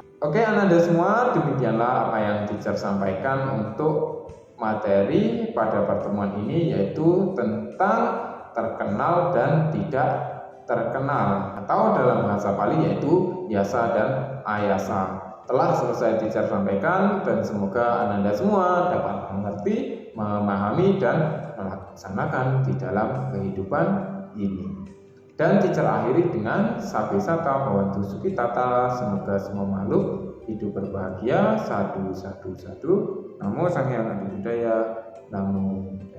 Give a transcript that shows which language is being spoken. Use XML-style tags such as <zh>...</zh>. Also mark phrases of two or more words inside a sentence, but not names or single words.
<id>Oke Ananda semua, demikianlah apa yang teacher sampaikan untuk materi pada pertemuan ini, yaitu tentang terkenal dan tidak terkenal, atau dalam bahasa Pali yaitu yasa dan ayasa. Telah selesai teacher sampaikan dan semoga Ananda semua dapat mengerti, memahami dan melaksanakan di dalam kehidupan ini. Dan teacher akhiri dengan</id> <pi>sabe sata bawantu sukitata,</pi> <id>semoga semua makhluk hidup berbahagia.</id> <pi>Sadu sadu sadu.</pi> <id>Namo Sang Hyang Adi Budaya. Namo</id>